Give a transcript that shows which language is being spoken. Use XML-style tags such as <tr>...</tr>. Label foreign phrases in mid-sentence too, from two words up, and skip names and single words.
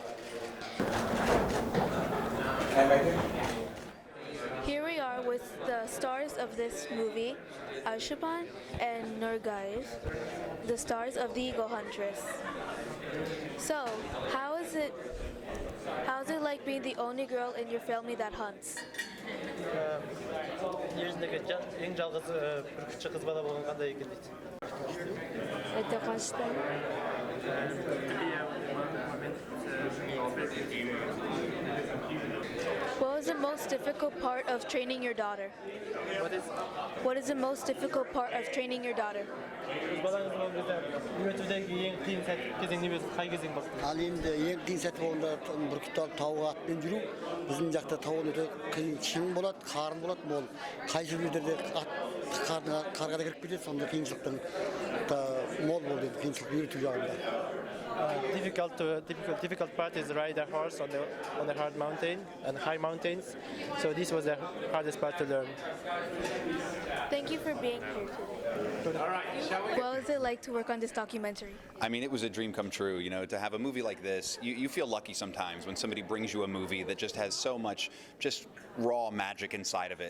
<en>Here we are with the stars of this movie, Arshaban and Nurgais, the stars of The Eagle Huntress. So, how's it like being the only girl in your family that hunts?</en> <kk>ең жалғыз бір кіші қыз бала болған қандай екен дейді. Это қашта?</kk> <en>What was the most difficult part of training your daughter? What is the most difficult part of training your daughter?</en> <kk>Балаңыз болған кезде үйретудегі ең қиын кезең не болды? Қай кезең болды? Ал енді ең қиын сәт болғанда бүркітті тауға атпен жүру. Біздің жақта тау өте қиын, шың болады, қарын болады, мол. Қай жерлерде ат қарға да кіріп кетеді, сонда қиыншылықтың мол болды, қиыншылық үйрету жағында.</kk> <en>Difficult part is ride a horse on the hard mountain and high mountains. So this was the hardest part to learn. Thank you for being here today. All right, shall we? What was it like to work on this documentary? I mean, it was a dream come true, you know, to have a movie like this. You feel lucky sometimes when somebody brings you a movie that just has so much just raw magic inside of it.</en>